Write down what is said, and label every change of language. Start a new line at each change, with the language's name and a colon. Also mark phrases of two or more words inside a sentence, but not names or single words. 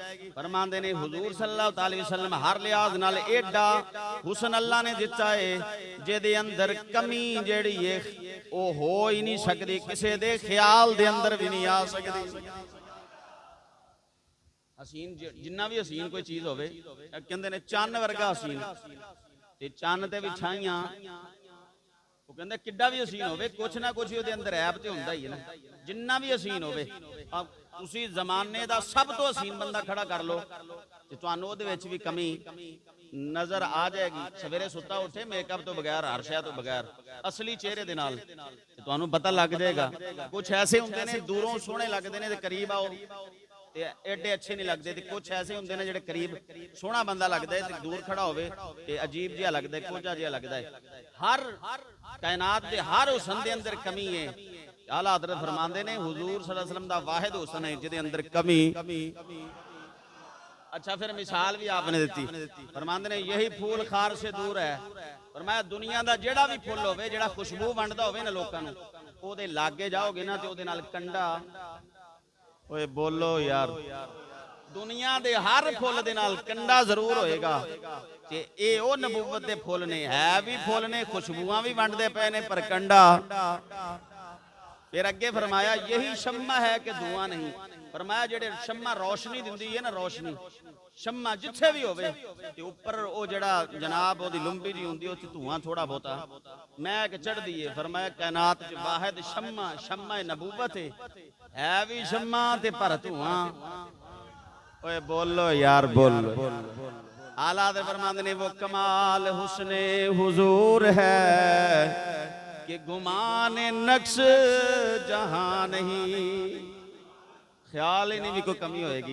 Punjabi: فرماندے نے حضور
Arabic: صلی اللہ علیہ وسلم
Punjabi: ہر لحاظ نال ایڈا حسن اللہ نے دتا ہے جے دے اندر کمی جیڑی ہے او ہو ہی نہیں سکتی، کسے دے خیال دے اندر بھی نہیں آ سکتی۔ حسین جنہ بھی حسین کوئی چیز ہوئے کہندے نے چان ورگا حسین تے چان تے بھی چھائیاں، وہ کہندے کڈا بھی حسین ہوئے کچھ نہ کچھ دے اندر عیب تے ہوندا ہی ہے نا، جنہ بھی حسین ہوئے اسی زمانے دا سب تو حسین بندہ کھڑا کر لو تے تانوں دے وچ بھی کمی نظر آ جائے گی۔ سویرے ستا اٹھے میک اپ تو بغیر، ہر شے تو بغیر، اصلی چہرے دے نال تانوں پتہ لگ جائے گا۔ کچھ ایسے ہوندے نے دوروں سونے لگدے نے تے قریب آؤ تے ایڈے اچھے نہیں لگدے، تے کچھ ایسے ہوندے نے جڑے قریب سونا بندہ لگدا ہے تے دور کھڑا ہوئے تے عجیب جہا لگدا ہے، کوجا جہا لگدا ہے۔ ہر کائنات دے ہر حسن دے اندر کمی ہے۔ اعلیٰ حضرت فرماندے نے حضور
Arabic: صلی اللہ علیہ وسلم
Punjabi: دا واحد حسن ہے جدے اندر کمی۔ اچھا پھر مثال بھی آپ نے دیتی، فرماندے نے
Urdu: یہی پھول خار سے دور ہے۔
Punjabi: فرمایا دنیا دا جڑا بھی پھول ہوئے جڑا خوشبو ونڈدا ہوئے نا لوکاں نوں، او دے لاگے جاؤ گے نا تے او دے نال کنڈا، اوے بولو یار، دنیا دے ہر پھول دے نال کنڈا ضرور ہوئے گا تے اے او نبوت دے پھول نے، ہے بھی پھول نے، خوشبوواں بھی ونڈدے پئے نے پر کنڈا۔ پھر اگے فرمایا
Urdu: یہی شمع ہے کہ دھواں نہیں۔
Punjabi: فرمایا جڑے شمع روشنی دیندی ہے نا، روشنی شمع جتھے بھی ہوئے تے اوپر او جڑا جناب او دی لمبی جی ہوندی او تے دھواں تھوڑا بہتا میں کہ چڑھ دیئے۔ فرمایا کائنات وچ واحد شمع نبوت ہے بھی شمع تے پر دھواں۔ اوے بولو یار بولو۔ اعلیٰ دے فرماندے نے
Urdu: وہ کمال حسن حضور ہے کہ گمان نقش جہاں نہیں،
Punjabi: خیال ہی نہیں بھی کوئی کمی ہوئے گی۔